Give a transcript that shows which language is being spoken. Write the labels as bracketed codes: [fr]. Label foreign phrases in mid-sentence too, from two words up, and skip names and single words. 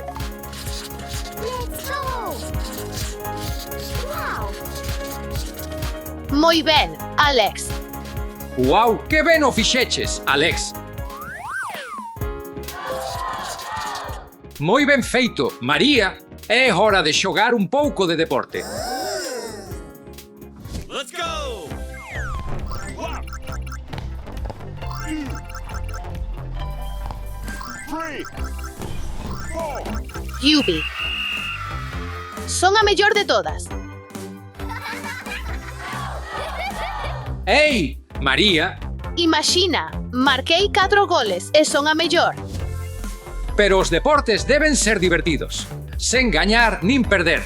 [gl] Moi ben, Alex. Uau, que ben o fixeches, Alex. Moi ben feito, María. É hora de xogar un pouco de deporte. [en] Let's go! 3, 4, Yubi. [gl] Son a mellor de todas. Ei, María, Imagina, marquei 4 goles e son a mellor. pero os deportes deben ser divertidos, sen gañar nin perder.